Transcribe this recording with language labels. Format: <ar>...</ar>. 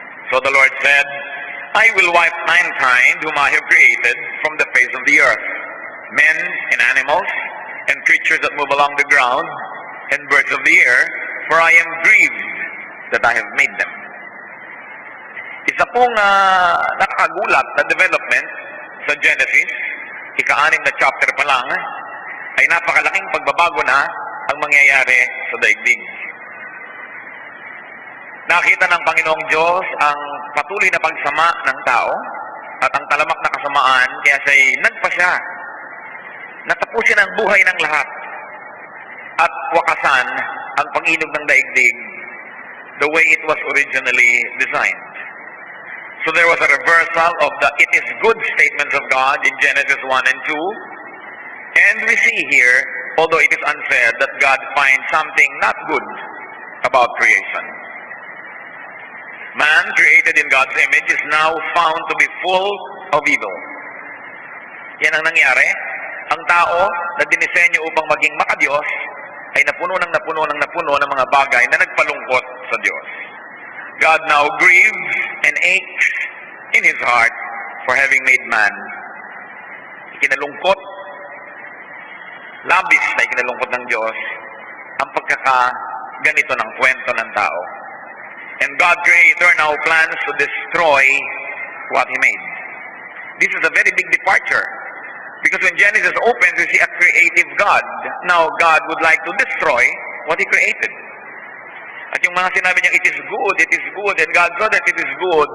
<en>So the Lord said, I will wipe mankind whom I have created from the face of the earth, men and animals, and creatures that move along the ground, and birds of the air, for I am grieved that I have made them.</en> <tl>Isa pong nakakagulat na development sa Genesis, ika-6 na chapter pa lang, ay napakalaking pagbabago na ang mangyayari sa daigdig. Nakita ng Panginoong Diyos ang patuloy na pagsama ng tao at ang talamak na kasamaan, kaya siya'y nagpasya na tapusin ang buhay ng lahat at wakasan ang pag-inog ng daigdig</tl> <en>the way it was originally designed. So there was a reversal of the it is good statements of God in Genesis 1 and 2. And we see here, although it is unsaid, that God finds something not good about creation. Man, created in God's image, is now found to be full of evil.</en> <tl>Yan ang nangyari. Ang tao na dinisenyo upang maging makadiyos ay napuno ng mga bagay na nagpalungkot sa Diyos.</tl> <en>God now grieves and aches in His heart for having made man.</en> <tl>Ikinalungkot, labis na ikinalungkot ng Diyos ang pagkakaganito ng kwento ng tao.</tl> <en>And God Creator now plans to destroy what He made. This is a very big departure. Because when Genesis opens, we see a creative God. Now, God would like to destroy what He created.</en> <tl>At yung mga sinabi niya,</tl> <en>it is good, and God saw that it is good.</en>